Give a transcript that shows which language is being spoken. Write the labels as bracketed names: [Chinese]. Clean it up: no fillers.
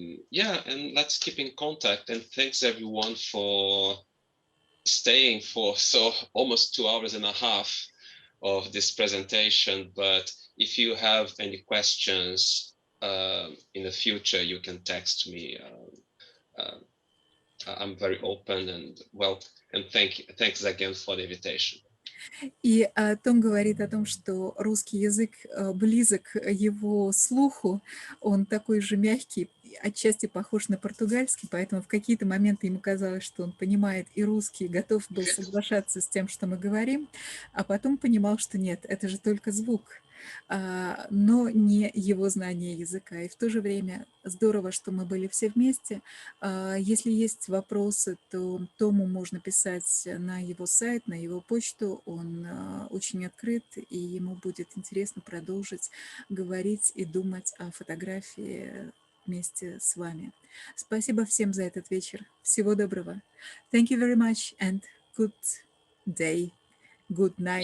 [English] Yeah, and let's keep in contact, and thanks everyone for staying for almost 2 hours and a half of this presentation. But if you have any questions in the future, you can text me. I'm very open and and thanks again for the invitation. [Russian] И Том говорит о том, что русский язык близок его слуху, он такой же мягкий отчасти похож на португальский, поэтому в какие-то моменты ему казалось, что он понимает и русский, готов был соглашаться с тем, что мы говорим, а потом понимал, что нет, это же только звук, но не его знание языка. И в то же время здорово, что мы были все вместе. Если есть вопросы, то Тому можно писать на его сайт, на его почту. Он очень открыт, и ему будет интересно продолжить говорить и думать о фотографии вместе с вами. Спасибо всем за этот вечер. Всего доброго. [English] Thank you very much and good day, good night